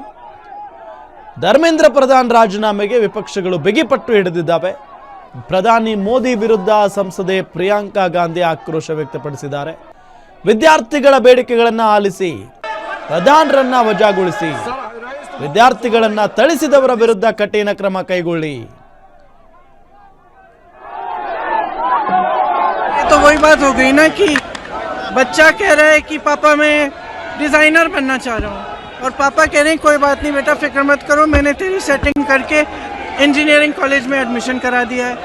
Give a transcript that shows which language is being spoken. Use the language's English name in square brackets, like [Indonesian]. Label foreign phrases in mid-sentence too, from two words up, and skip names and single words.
[Kannada] ಧರ್ಮೇಂದ್ರ ಪ್ರಧಾನ್ ರಾಜೀನಾಮೆಗೆ ವಿಪಕ್ಷಗಳು ಬಿಗಿಪಟ್ಟು ಹಿಡಿದಿದ್ದಾವೆ. ಪ್ರಧಾನಿ ಮೋದಿ ವಿರುದ್ಧ ಸಂಸದೆ ಪ್ರಿಯಾಂಕಾ ಗಾಂಧಿ ಆಕ್ರೋಶ ವ್ಯಕ್ತಪಡಿಸಿದ್ದಾರೆ. ವಿದ್ಯಾರ್ಥಿಗಳ ಬೇಡಿಕೆಗಳನ್ನು ಆಲಿಸಿ ಪ್ರಧಾನರನ್ನ ವಜಾಗೊಳಿಸಿ, ವಿದ್ಯಾರ್ಥಿಗಳನ್ನ ಥಳಿಸಿದವರ ವಿರುದ್ಧ ಕಠಿಣ ಕ್ರಮ ಕೈಗೊಳ್ಳಿ. [Hindi] तो वही बात हो गई ना कि बच्चा कह रहा है कि पापा मैं डिजाइनर बनना चाह रहा हूँ और पापा कह रहे हैं कोई बात नहीं बेटा, फिक्र मत करो, मैंने तेरी सेटिंग करके इंजीनियरिंग कॉलेज में एडमिशन करा दिया है।